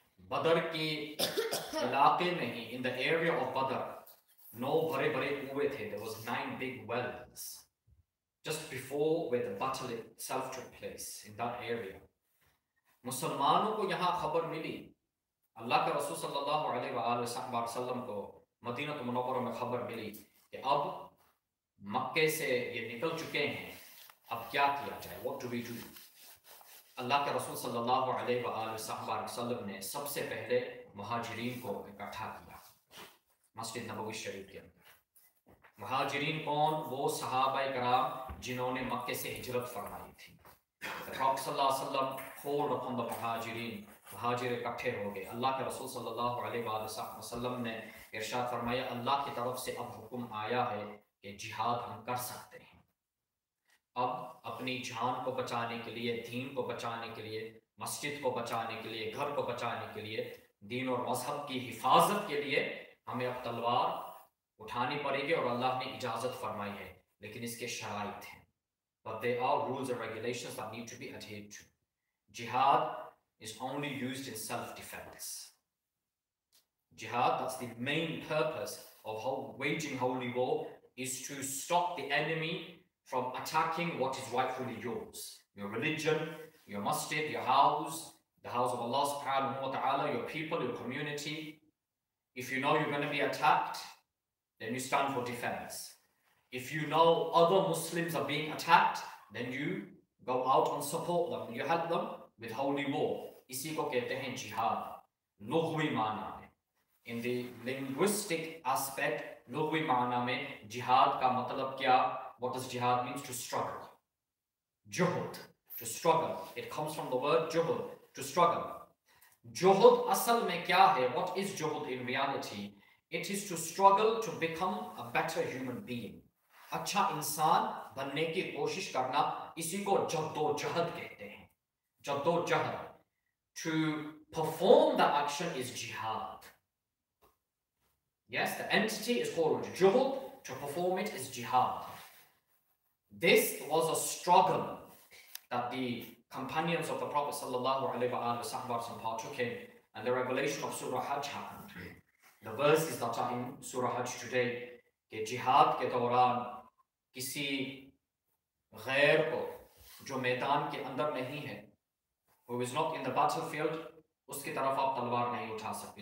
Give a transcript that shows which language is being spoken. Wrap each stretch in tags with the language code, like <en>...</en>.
<hi>बदर की इलाके में ही,</hi> <en>in the area of Badr,</en> <hi>9 बड़े बड़े कुएं थे.</hi> <en>There was 9 big wells just before where the battle itself took place in that area.</en> <hi>मुसलमानों को यहाँ खबर मिली, अल्लाह के रसूल सल्लल्लाहु अलैहि वसल्लम को मदीना मुनव्वरा में खबर मिली कि अब मक्के से ये निकल चुके हैं, अब क्या किया जाए?</hi> <en>What do we do?</en> <hi>अल्लाह के रसूल सल्लल्लाहु अलैहि वसल्लम ने सबसे पहले मुहाजिरीन को इकट्ठा किया मस्जिद नबवी शरीफ के अंदर. मुहाजिरीन कौन? वो सहाबाए कराम जिन्होंने मक्के से हिजरत फरमाई थी.</hi> <en>The Prophet सल्लल्लाहु अलैहि वसल्लम called upon the मुहाजिरीन.</en> <hi>मुहाजिर इकट्ठे हो गए. अल्लाह के रसूल सल्लल्लाहु अलैहि वसल्लम ने इरशाद फरमाया, अल्लाह की तरफ से अब हुक्म आया है कि जिहाद हम कर सकते हैं. अब अपनी जान को बचाने के लिए, दीन को बचाने के लिए, मस्जिद को बचाने के लिए, घर को बचाने के लिए, दीन और मजहब की हिफाजत के लिए हमें अब तलवार उठानी पड़ेगी और अल्लाह ने इजाज़त फरमाई है. लेकिन इसके शराइत हैं.</hi> <en>But there are rules and regulations that need to be adhered to. Jihad is only used in self-defense. Jihad, that's the main purpose of waging holy war, is to stop the enemy from attacking what is rightfully yours. Your religion, your masjid, your house, the house of Allah subhanahu wa ta'ala, your people, your community. If you know you're going to be attacked, then you stand for defense. If you know other Muslims are being attacked, then you go out and support them. You help them with holy war.</en> <hi>इसी को कहते हैं jihad. लुग़वी माना में.</hi> <en>In the linguistic aspect,</en> <hi>लुग़वी माना में जिहाद का मतलब क्या?</hi> <en>what does jihad means? To struggle. Juhud, to struggle. It comes from the word juhud, to struggle.</en> <hi>Juhud asal mein kya hai?</hi> <en>What is juhud in reality? It is to struggle to become a better human being.</en> <hi>अच्छा इंसान बनने की कोशिश करना, इसी को जद्दोजहद कहते हैं. जद्दोजहद.</hi> <en>To perform the action is jihad. Yes, the entity is called juhud. To perform it is jihad. This was a struggle that the companions of the Prophet ﷺ partook in, and the revelation of Surah Hajj happened. The verses that are in Surah Hajj today,</en> <hi>कि jihad के दौरान किसी गैर को जो मैदान के अंदर नहीं है,</hi> <en>who is not in the battlefield,</en> <hi>उसकी तरफ आप तलवार नहीं उठा सकते.</hi>